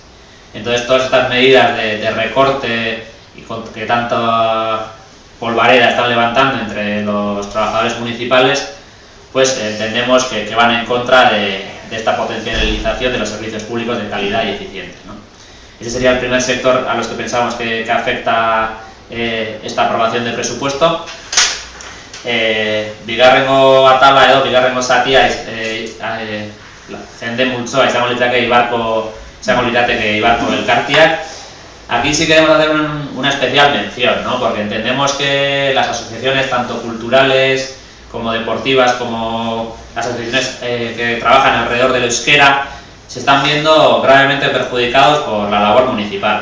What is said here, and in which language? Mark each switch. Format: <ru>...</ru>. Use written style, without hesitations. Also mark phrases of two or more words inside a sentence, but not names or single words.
<es>Entonces, todas estas medidas de recorte y que tanta polvareda están levantando entre los trabajadores municipales, pues entendemos que van en contra de esta potencialización de los servicios públicos de calidad y eficientes, ¿no? Ese sería el primer sector a los que pensamos que afecta esta aprobación del presupuesto.</es> <eu>Bigarrengo atala edo bigarrengo zatia jende multzoa izango lirateke Eibarko elkartiak.</eu> <es>Aquí sí queremos hacer una especial mención, ¿no? Porque entendemos que las asociaciones tanto culturales como deportivas, como las asociaciones que trabajan alrededor del euskera, se están viendo gravemente perjudicados por la labor municipal.</es>